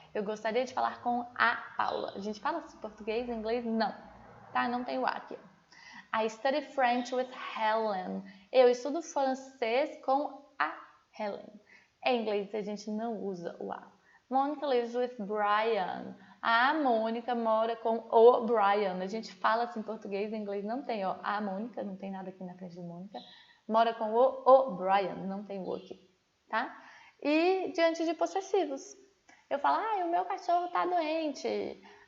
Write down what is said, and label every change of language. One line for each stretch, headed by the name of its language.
Portuguese: Eu gostaria de falar com a Paula. A gente fala assim, português, inglês, não. Tá? Não tem o A aqui.
English: I study French with Helen.
Portuguese: Eu estudo francês com a Helen. Em inglês a gente não usa o A.
English: Monica lives with Brian.
Portuguese: A Mônica mora com o Brian. A gente fala assim em português, em inglês não tem, ó. A Mônica, não tem nada aqui na frente de Mônica. Mora com o Brian, não tem o aqui, tá? E diante de possessivos. Eu falo, o meu cachorro tá doente.